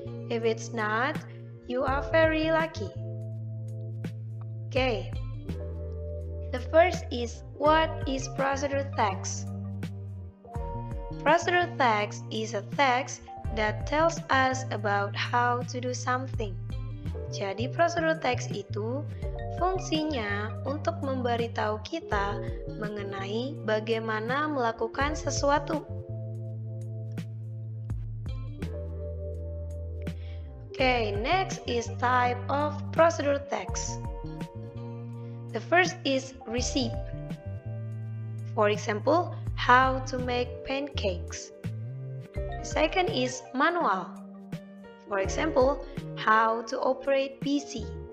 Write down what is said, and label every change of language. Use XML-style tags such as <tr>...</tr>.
<en>If it's not, you are very lucky. Okay. The first is, what is procedure text? Procedure text is a text that tells us about how to do something.</en> <id>Jadi procedure text itu fungsinya untuk memberitahu kita mengenai bagaimana melakukan sesuatu.</id> <en>Okay, next is type of procedure text. The first is recipe. For example, how to make pancakes. The second is manual. For example, how to operate PC.</en>